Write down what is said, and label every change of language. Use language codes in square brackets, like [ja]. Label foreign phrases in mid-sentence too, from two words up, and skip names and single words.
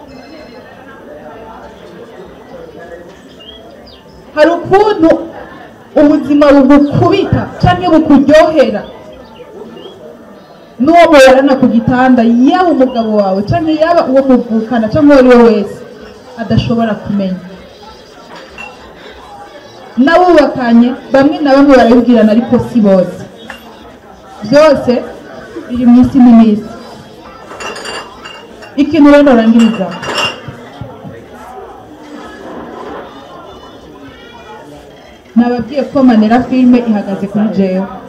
[rn] hari ukuntu ubuzima bugukubita cyangwa bukuryohera n'uwo mubarana ku gitanda yaba umugabo wawe cyangwa yaba uwo muvukana cyangwa uwo ari we wese adashobora kumenya n'abubakanye bamwe na bamwe barabibwirana ariko si bose byose biri mu isi n'iminsi ikintu rero norangiriza nababwiye ko Manera filime ihagaze kuri jewe